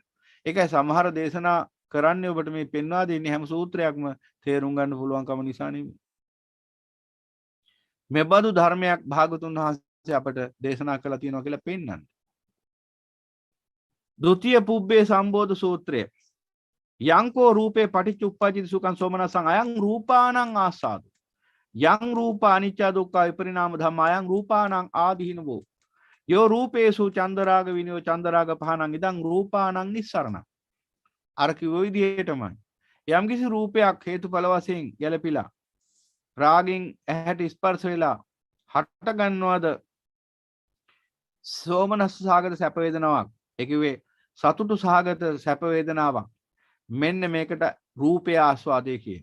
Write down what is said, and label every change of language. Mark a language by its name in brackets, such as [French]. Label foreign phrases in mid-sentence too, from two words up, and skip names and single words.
[Sinhala] ඒකයි සමහර දේශනා කරන්නේ ඔබට මේ පෙන්වා දෙන්නේ හැම සූත්‍රයක්ම තේරුම් ගන්න පුළුවන්කම නිසා නෙමෙයි. මෙබඳු ධර්මයක් භාගතුන් වහන්සේ අපට දේශනා කළා තියෙනවා කියලා පෙන්වන්නේ. ද්විතීය පුබ්බේ සම්බෝධ සූත්‍රය. [Pali] යංකෝ රූපේ පටිච්ච උප්පජ්ජති සුඛං සෝමනස්සං අයං රූපානං ආසාදු. යං රූප අනිච්ච දුක්ඛ විපරිණාම ධම්ම අයං රූපානං ආදීනවෝ. යෝ රූපේසු චන්දරාග විනෝ චන්දරාග පහනං ඉදං රූපානං නිස්සරණ. [Sinhala] අර කිව්ව විදිහටමයි. යම්කිසි රූපයක් හේතුඵල වශයෙන් ගැලපිලා රාගින් ඇහැට ස්පර්ශ වෙලා හට ගන්නවද සෝමනස්ස සාගත සැප වේදනාවක්. ඒ කිව්වේ සතුටු සහගත සැප වේදනාවක්. මෙන්න මේකට රූපය ආස්වාදයේ කියන.